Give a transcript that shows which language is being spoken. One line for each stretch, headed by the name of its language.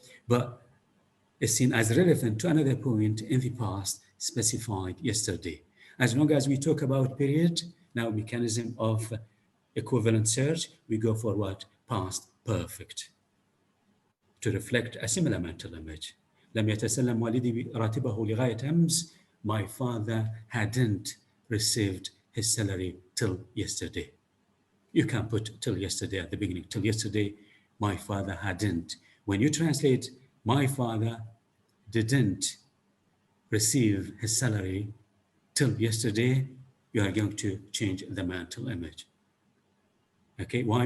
English: But is seen as relevant to another point in the past specified yesterday. As long as we talk about period, now mechanism of equivalent search, we go for what? Past perfect. To reflect a similar mental image.
Arabic: لم يتسلم والدي راتبه لغاية أمس.
English: My father hadn't received his salary till yesterday. You can put till yesterday at the beginning. Till yesterday, my father hadn't. When you translate, my father didn't receive his salary till yesterday, you are going to change the mental image. Okay, why?